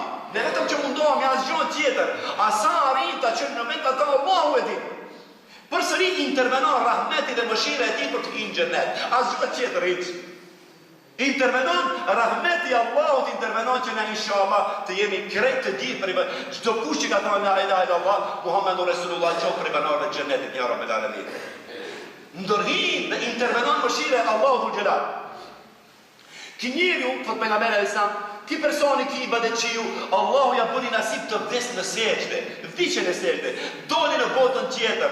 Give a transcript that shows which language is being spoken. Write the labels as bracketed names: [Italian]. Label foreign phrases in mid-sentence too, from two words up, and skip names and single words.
[Albanian] Ne vetëm që mundohemi asgjë tjetër. Asa arrita që në moment ata Allahu e di. Përsëri intervenon rahmeti dhe mëshira e tij për të hyrë në xhenet. Asgjë tjetër hiç. Intervenon rahmeti I Allahut, intervenon që ne inshallah të jemi krejt të gjithë për çdo kush që ka thënë [Arabic] لا إله إلا الله محمد رسول الله [Albanian] qoftë për banorët e xhenetit [Arabic] يا رب العالمين. [Albanian] Ndërhin dhe intervenon mëshira e Allahut [Arabic] ذو الجلال. [Albanian] Ki njeriu, thot pejgamberi [Arabic] عليه السلام, [Albanian] ki personi ki ibadetçiu, Allahu ja bëri nasip të vdes në sejdë, vdiqen në sejdë, doli në botën tjetër.